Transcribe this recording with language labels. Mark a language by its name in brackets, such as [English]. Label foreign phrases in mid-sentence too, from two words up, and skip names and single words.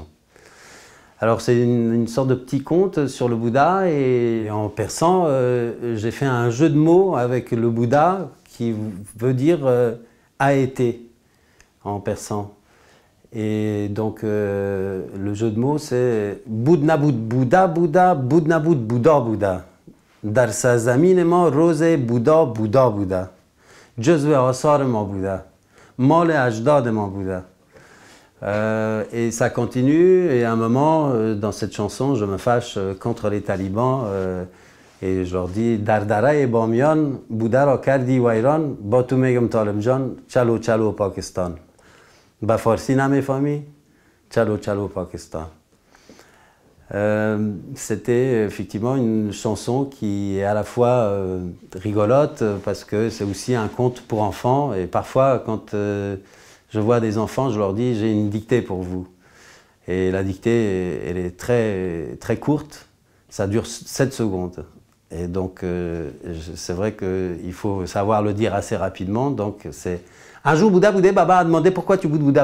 [French] Alors c'est une sorte de petit conte sur le Bouddha et en persan, j'ai fait un jeu de mots avec le Bouddha qui veut dire a été en persan. Et donc le jeu de mots c'est Budnabud Bouddha Bouddha, Budnabud Bouddha Bouddha. [Persian] Dar سرزمین ما روز بودا بودا بوده جزو آثار ما بوده مال اجداد ما بوده. [French] Et ça continue et à un moment dans cette chanson je me fâche contre les talibans et je leur dis [Persian] Dardarای بامیان بوده را کردی ویران با تو میگم طالب جان چلو چلو پاکستان. با فارسی نمیفهمی چلو چلو پاکستان. [French] C'était effectivement une chanson qui est à la fois rigolote parce que c'est aussi un conte pour enfants et parfois quand je vois des enfants je leur dis j'ai une dictée pour vous et la dictée elle est très courte, ça dure 7 secondes et donc c'est vrai qu'il faut savoir le dire assez rapidement donc c'est un jour, Bouddha boudait, Baba a demandé pourquoi tu boudes Bouddha.